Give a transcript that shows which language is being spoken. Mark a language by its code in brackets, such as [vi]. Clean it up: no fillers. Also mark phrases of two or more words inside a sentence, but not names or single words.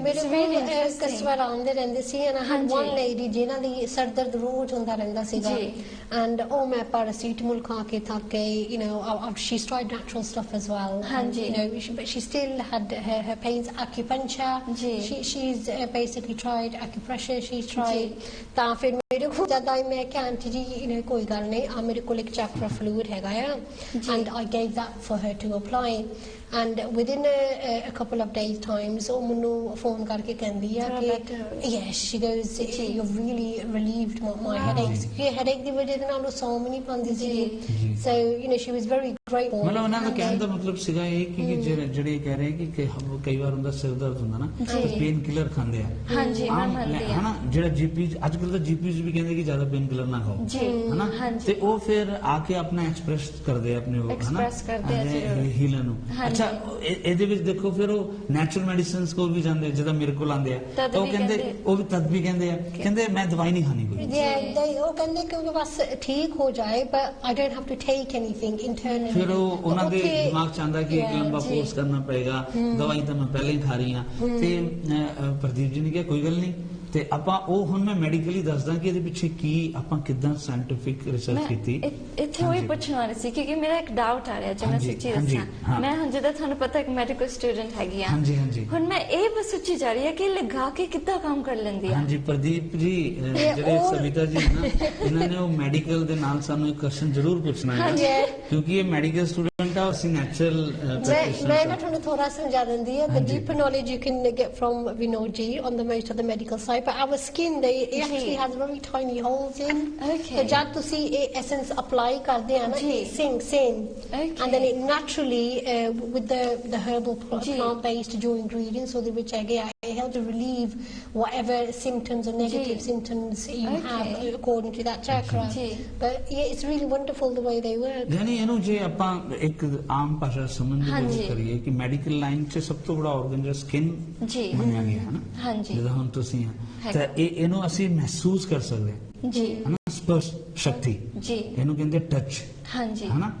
[pa] ਮੇਰੇ ਕਸਟਮਰ ਆਉਂਦੇ ਰਹਿੰਦੇ ਸੀ [en] and I had one lady [pa] ਜਿਨ੍ਹਾਂ ਦੀ ਸਰ ਦਰਦ ਰੋਜ਼ ਹੁੰਦਾ ਰਹਿੰਦਾ ਸੀਗਾ ਐਂਡ ਉਹ ਮੈਂ ਪੈਰਾਸੀਟਾਮੋਲ ਖਾ ਕੇ ਥੱਕ ਗਈ she [en] tried natural stuff as well but she still had her pains acupuncture she's basically tried acupressure she's tried [pa] ਤਾਂ ਫਿਰ ਮੇਰੇ ਕੋਲ ਜਦ ਆਈ ਮੈਂ ਕਿਹਾ ਆਂਟੀ ਜੀ ਕੋਈ ਗੱਲ ਨਹੀਂ ਆ ਮੇਰੇ ਕੋਲ ਇੱਕ [en] chakra fluid [pa] ਹੈਗਾ ਆ [en] and I gave that for her to apply and within a couple of days times [pa] ਉਹ ਮੈਨੂੰ ਫੋਨ ਕਰਕੇ ਕਹਿੰਦੀ ਆ ਕਿ [en] yes she goes you're really relieved my headaches [pa] ਇਹ headache ਦੀ ਵਜ੍ਹਾ ਨਾਲ ਉਹ ਸੌਂ ਨਹੀਂ ਪਾਉਂਦੀ ਸੀ [en] so she was very grateful [pa] ਮਤਲਬ ਉਹਨਾਂ ਦਾ ਕਹਿਣ ਦਾ ਮਤਲਬ ਸੀਗਾ ਇਹ ਕਿ ਜਿਹੜੇ ਕਹਿ ਰਹੇ ਕਿ ਕਈ ਵਾਰ ਹੁੰਦਾ ਸਿਰ ਦਰਦ ਹੁੰਦਾ ਨਾ [en] pain killer [pa] ਖਾਂਦੇ ਆ ਹਨਾ ਜਿਹੜਾ ਜੀਪੀ ਅੱਜ ਕੱਲ ਤਾਂ ਜੀਪੀਜ਼ ਵੀ ਕਹਿੰਦੇ ਕਿ ਜ਼ਿਆਦਾ [en] pain killer [pa] ਨਾ ਖਾਓ ਹਨਾ ਤੇ ਉਹ ਫਿਰ ਆ ਕੇ ਆਪਣਾ ਐਕਸਪ੍ਰੈਸ ਕਰਦੇ ਆ ਆਪਣੇ ਹੀਲਰ ਨੂੰ ਅੱਛਾ ਇਹਦੇ ਵਿੱਚ ਦੇਖੋ ਫਿਰ ਉਹ [en] natural medicines [pa] ਕੋਲ ਵੀ ਜਾਂਦੇ ਜਦੋਂ ਮੇਰੇ ਕੋਲ ਆਉਂਦੇ ਆ ਤਾਂ ਉਹ ਕਹਿੰਦੇ ਉਹ ਵੀ ਤਦ ਵੀ ਕਹਿੰਦੇ ਮੈਂ ਦਵਾਈ ਨਹੀਂ ਖਾਣੀ ਕੋਈ ਉਹ ਕਹਿੰਦੇ ਕਿ ਬਸ ਠੀਕ ਹੋ ਜਾਏ [en] but I don't have to take anything internally [pa] ਫਿਰ ਉਹ ਉਹਨਾਂ ਦੇ ਦਿਮਾਗ ਚ ਆਉਂਦਾ ਕਿ ਇੱਕ ਲੰਬਾ ਕੋਰਸ ਕਰਨਾ ਪਏਗਾ ਦਵਾਈ ਤਾਂ ਮੈਂ ਪਹਿਲਾਂ ਹੀ ਖਾ ਰਹੀ ਹਾਂ ਤੇ ਪ੍ਰਦੀਪ ਜੀ ਨੇ ਕਿਹਾ ਕੋਈ ਗੱਲ ਨਹੀਂ ਤੇ ਆਪਾਂ ਉਹ ਹੁਣ ਮੈਂ ਮੈਡੀਕਲੀ ਦੱਸਦਾ ਕਿ ਇਹਦੇ ਪਿੱਛੇ ਕੀ ਆਪਾਂ ਕਿੱਦਾਂ [en] scientific research [pa] ਕੀਤੀ। ਇੱਥੇ ਉਹੀ ਪੁੱਛਣ ਵਾਲੀ ਸੀ ਕਿਉਂਕਿ ਮੇਰਾ ਇੱਕ ਡਾਊਟ ਆ ਰਿਹਾ ਜੇ ਮੈਂ ਸੱਚੀ ਦੱਸਾਂ। ਮੈਂ ਹੁਣ ਜਦੋਂ ਤੁਹਾਨੂੰ ਪਤਾ ਇੱਕ [en] medical student [pa] ਹੈਗੀ ਆ, ਹੁਣ ਮੈਂ ਇਹ ਬਸ ਸੋਚੀ ਜਾ ਰਹੀ ਹੈ ਕਿ ਲਗਾ ਕੇ ਕਿੱਦਾਂ ਕੰਮ ਕਰ ਲੈਂਦੀ ਆ। ਹਾਂਜੀ ਪ੍ਰਦੀਪ ਜੀ, ਜਿਹੜੇ ਸਵਿਤਾ ਜੀ ਨਾ ਇਹਨਾਂ ਨੇ ਉਹ ਮੈਡੀਕਲ ਦੇ ਨਾਲ ਸਾਨੂੰ ਇੱਕ ਕੁਐਸਚਨ ਜ਼ਰੂਰ ਪੁੱਛਣਾ ਹੈ ਕਿਉਂਕਿ ਇਹ [en] medical student [pa] ਆ, ਅਸੀਂ ਨੈਚੁਰਲ ਮੈਂ ਨਾ ਤੁਹਾਨੂੰ ਥੋੜਾ ਸਮਝਾ ਦਿੰਦੀ ਹੈ। [en] The deeper knowledge you can get from Vinod ji on the most of the medical side, but our skin it actually has very tiny holes in. [pa] So ਜਦ ਤੁਸੀਂ ਇਹ [en] essence apply [pa] ਕਰਦੇ ਆ ਨਾ, [en] it sinks in, and then it naturally with the herbal plant based ਜੋ ingredients [pa] ਉਹਦੇ ਵਿੱਚ ਹੈਗੇ ਆ, [en] it helps to relieve whatever symptoms or negative symptoms you have according to that chakra. But yeah, it's really wonderful the way they work. [pa] ਯਾਨੀ ਇਹਨੂੰ ਜੇ ਆਪਾਂ ਇੱਕ ਆਮ ਭਾਸ਼ਾ ਸਮਝਣ ਦੀ ਕੋਸ਼ਿਸ਼ ਕਰੀਏ ਕਿ [en] medical line [pa] 'ਚ ਸਭ ਤੋਂ ਬੜਾ ਆਰਗਨ ਜਿਹੜਾ ਸਕਿਨ ਮੰਨਿਆ ਗਿਆ ਹੈ ਨਾ, ਜਦੋਂ ਹੁਣ ਤੁਸੀਂ ਆ ਤਾਂ ਇਹਨੂੰ ਅਸੀਂ ਮਹਿਸੂਸ ਕਰ ਸਕਦੇ ਹਾਂ ਜੀ, ਹੈ ਨਾ, ਸਪਰਸ਼ ਸ਼ਕਤੀ ਜੀ, ਇਹਨੂੰ ਕਹਿੰਦੇ ਟੱਚ, ਹਾਂਜੀ, ਹੈ ਨਾ।